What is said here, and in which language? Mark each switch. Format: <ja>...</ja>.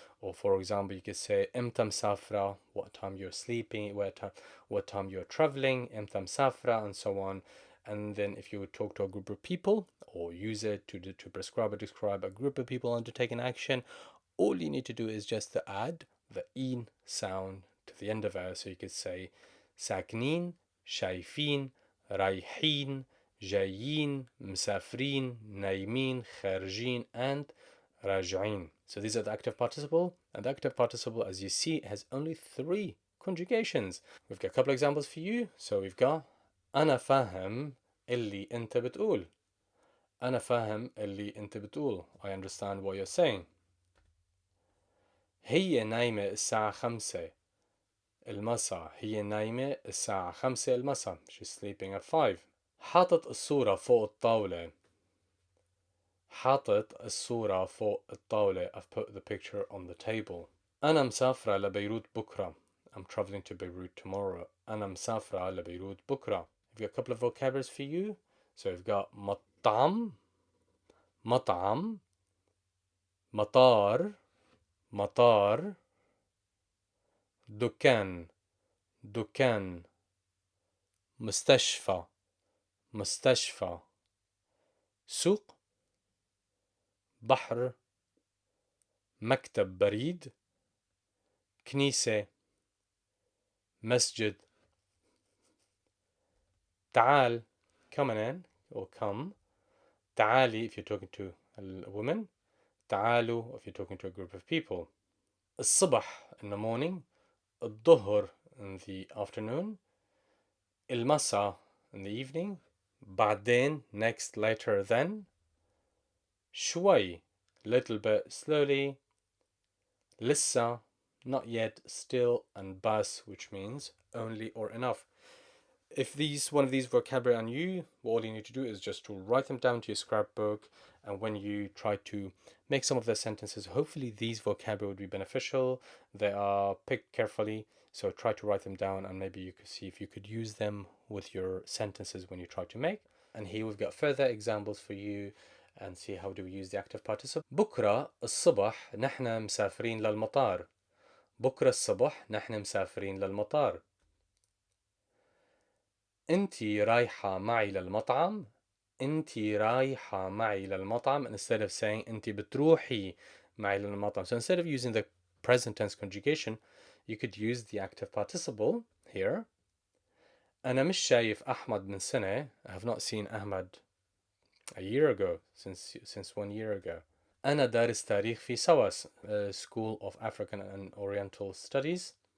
<en>Or for example, you could say</en> <ar>إمتى مسافرة,</ar> <en>what time you're sleeping, what time you're traveling, إمتى مسافرة, and so on. And then if you would talk to a group of people or use it to prescribe or describe a group of people undertaking action, all you need to do is just to add the in sound to the end of it. So you could say</en> <ar>ساكنين, شايفين, رايحين, جايين, مسافرين, نايمين, خارجين, and راجعين.</ar> <en>So these are the active participle, and the active participle, as you see, has only 3 conjugations. We've got a couple of examples for you. So we've got</en> <ar>أنا فاهم اللي أنت بتقول. أنا فاهم اللي أنت بتقول.</ar> <en>I understand what you're saying.</en> <ar>هي نايمة الساعة 5 المساء. هي نايمة الساعة 5 المساء.</ar> <en>She's sleeping at 5.</en> <ar>حاطط الصورة فوق الطاولة. حاطط الصورة فوق الطاولة.</ar> <en>I've put the picture on the table.</en> <ar>أنا مسافرة لبيروت بكرة.</ar> <en>I'm traveling to Beirut tomorrow.</en> <ar>أنا مسافرة لبيروت بكرة.</ar> <en>We've got a couple of vocabularies for you. So we've got</en> <ar>مطعم, مطعم, مطار, مطار, دكان, دكان, مستشفى, مستشفى, سوق, بحر, مكتب بريد, كنيسة, مسجد. تعال,</ar> <en>come in or come.</en> <ar>تعالي</ar> <en>if you're talking to a woman. تعالوا if you're talking to a group of people. الصبح in the morning. الظهر in the afternoon. المساء in the evening. بعدين next, later, then. شوي little bit, slowly. لسه not yet, still, and bas, which means only or enough. If one of these vocabulary are new, all you need to do is just to write them down to your scrapbook, and when you try to make some of the sentences, hopefully these vocabulary would be beneficial. They are picked carefully, so try to write them down, and maybe you could see if you could use them with your sentences when you try to make. And here we've got further examples for you, and see how do we use the active participle.</en> <ar>بكرة الصبح نحن مسافرين للمطار. بكرة الصبح نحن مسافرين للمطار. انتي رايحة معي للمطعم. انتي رايحة معي للمطعم.</ar> <en>Instead of saying</en> <ar>انتي بتروحي معي للمطعم.</ar> <en>So instead of using the present tense conjugation, you could use the active participle here.</en> <ar>أنا مش شايف أحمد من سنة.</ar> <en>I have not seen Ahmad a year ago, since 1 year ago.</en> <ar>أنا دارس تاريخ في سواس,</ar> <en>School of African and Oriental Studies.</en>